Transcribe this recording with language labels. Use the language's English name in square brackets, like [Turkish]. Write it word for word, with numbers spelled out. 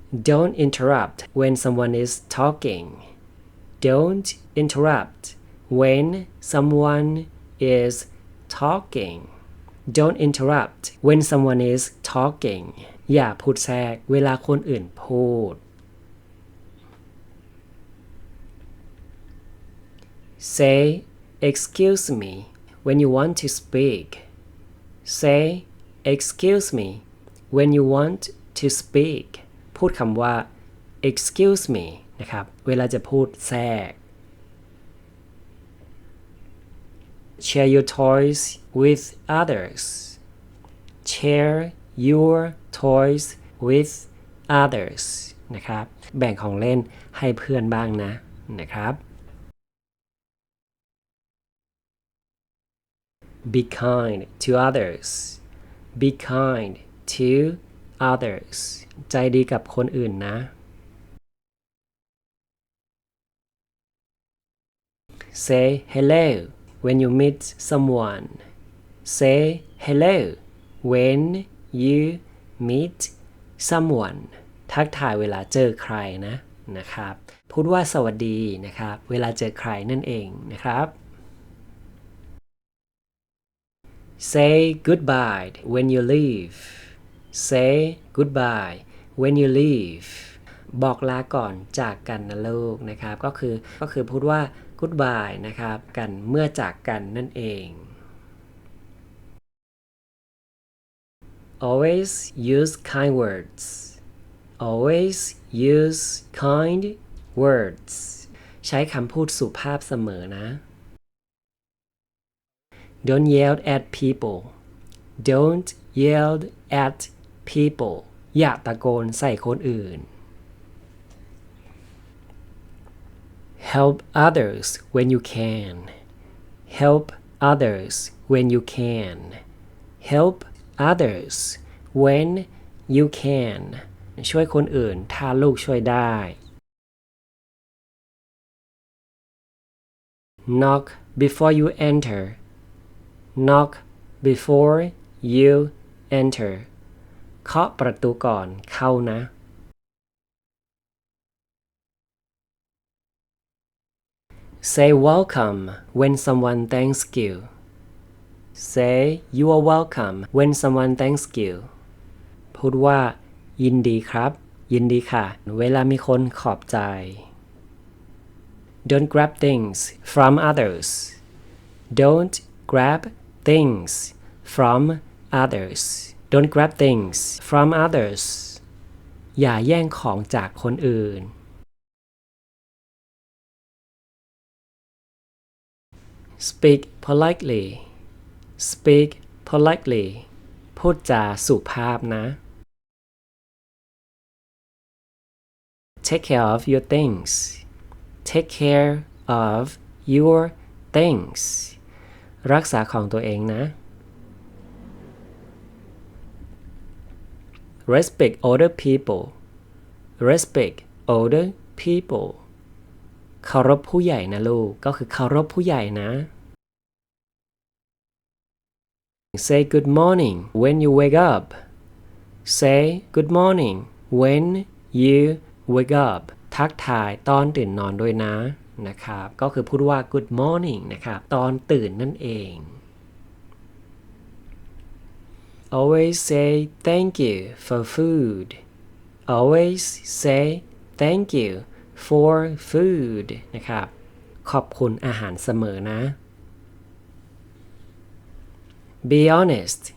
[English] don't interrupt when someone is talking don't interrupt when someone is talking don't interrupt when someone is talking [Thai] อย่าพูดแทรกเวลาคนอื่นพูด [English] Say excuse me when you want to speak. Say excuse me when you want to speak. [Thai] พูดคำว่า excuse me นะครับเวลาจะพูดแทรก [English] Share your toys with others. Share your toys with others. [Thai] นะครับแบ่งของเล่นให้เพื่อนบ้างนะนะครับ [English] Be kind to others. Be kind to others. [Thai] ใจดีกับคนอื่นนะ [English] Say hello when you meet someone. Say hello when you meet someone. [Thai] ทักทายเวลาเจอใครนะนะครับพูดว่าสวัสดีนะครับเวลาเจอใครนั่นเองนะครับ [English] Say goodbye when you leave. Say goodbye when you leave. [Thai] บอกลาก่อนจากกันนะลูกนะครับก็คือก็คือพูดว่า goodbye นะครับกันเมื่อจากกันนั่นเอง [English] Always use kind words. Always use kind words. [Thai] ใช้คำพูดสุภาพเสมอนะ [English] Don't yell at people. Don't yell at people. [Thai] อย่าตะโกนใส่คนอื่น [English] Help others when you can. Help others when you can. Help others when you can. [Thai] ช่วยคนอื่นถ้าลูกช่วยได้ [English] Knock before you enter. Knock before you enter. [Thai] เคาะประตูก่อนเข้านะ [English] Say welcome when someone thanks you. Say you are welcome when someone thanks you. [Thai] พูดว่ายินดีครับยินดีค่ะเวลามีคนขอบใจ [English] Don't grab things from others. Don't grab things from others. Don't grab things from others. [Thai] อย่าแย่งของจากคนอื่น [English] Speak politely. Speak politely. [Thai] พูดจาสุภาพนะ [English] Take care of your things. Take care of your things. [Thai] รักษาของตัวเองนะ [English] Respect older people. Respect older people. [Thai] เคารพผู้ใหญ่นะลูกก็คือเคารพผู้ใหญ่นะ [English] Say good morning when you wake up. Say good morning when you wake up. [Thai] ทักทายตอนตื่นนอนด้วยนะนะครับก็คือพูดว่า good morning นะครับตอนตื่นนั่นเอง [English] Always say thank you for food. Always say thank you for food [Thai] นะครับขอบคุณอาหารเสมอนะ [English] Be honest.